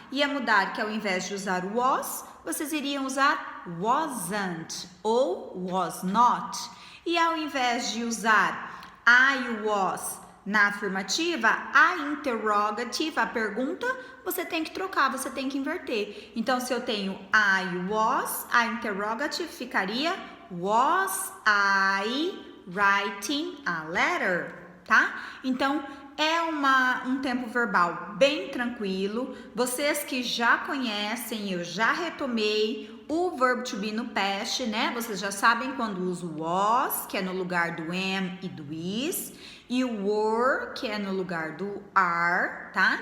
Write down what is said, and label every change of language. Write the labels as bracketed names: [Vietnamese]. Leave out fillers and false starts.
[Portuguese] Ia mudar que ao invés de usar was, vocês iriam usar wasn't ou was not. E ao invés de usar I was na afirmativa, a interrogative, a pergunta, você tem que trocar, você tem que inverter. Então, se eu tenho I was, a interrogative ficaria [English] was I writing a letter, [Portuguese] tá? Então, é um tempo verbal bem tranquilo. Vocês que já conhecem, eu já retomei o verbo to be no past, né? Vocês já sabem quando uso was, que é no lugar do am e do is. e o were, que é no lugar do are, tá?